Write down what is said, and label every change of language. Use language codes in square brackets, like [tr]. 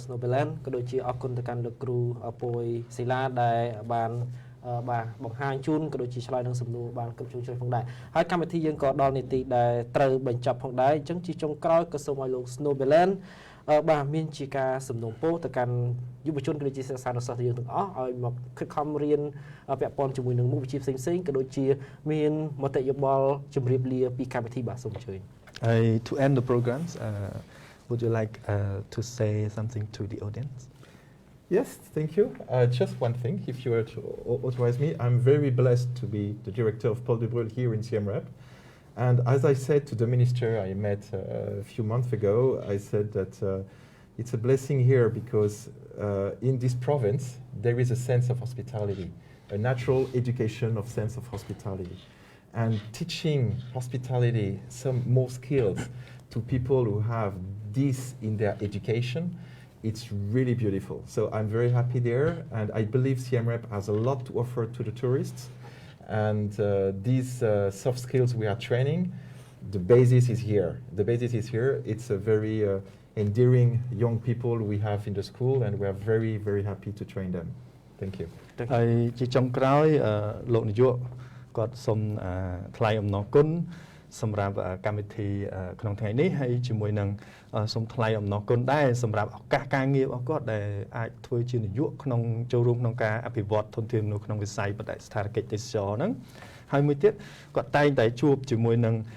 [km] Snowballen ក៏ដូចជាអរគុណទៅកាន់លោកគ្រូពុយសិលាដែលបានបង្ហាញជូនក៏ដូចជាឆ្លើយនឹងសំណួរបានគ្រប់ជ្រុងជ្រោយផងដែរហើយកម្មវិធីយើងក៏ដល់នីតិដែលត្រូវបញ្ចប់ផងដែរអញ្ចឹងជាចុងក្រោយក៏សូមឲ្យលោក Snowballen បាទមានជាការសំណូមពរទៅកាន់យុវជនក៏ដូចជាសិស្សានុសិស្សយើងទាំងអស់ឲ្យមកខិតខំរៀនពាក់ព័ន្ធជាមួយនឹងមុខវិជ្ជាផ្សេងៗក៏ដូចជាមានមតិយោបល់ជម្រាបលាពីកម្មវិធីបាទសូមអញ្ជើញ [en] To end the programs would you like to say something to the audience? Yes, thank you. Just one thing, if you were to authorize me, I'm very blessed to be the director of Polybrul here in Siem Reap. And as I said to the minister I met a few months ago, I said that it's a blessing here because in this province there is a sense of hospitality, a natural education of sense of hospitality. And teaching hospitality, some more skills to people who have this in their education, it's really beautiful. So I'm very happy there, and I believe Siem Reap has a lot to offer to the tourists. And these soft skills we are training, the basis is here. The basis is here. It's a very endearing young people we have in the school, and we are very, very happy to train them. Thank you. [km] ហើយជាចុងក្រោយលោកនាយកគាត់សូមថ្លែងអំណរគុណ សម្រាប់កម្មវិធីក្នុងថ្ងៃនេះហើយជាមួយនឹងសូមថ្លែងអំណរគុណដែរសម្រាប់ឱកាសការងាររបស់គាត់ដែលអាចធ្វើជានាយកក្នុងចូលរួមក្នុងការអភិវឌ្ឍធនធានមនុស្សក្នុងវិស័យបដិស្ថានកិច្ចទេសចរហ្នឹងហើយមួយទៀតគាត់តែងតែជួបជាមួយនឹង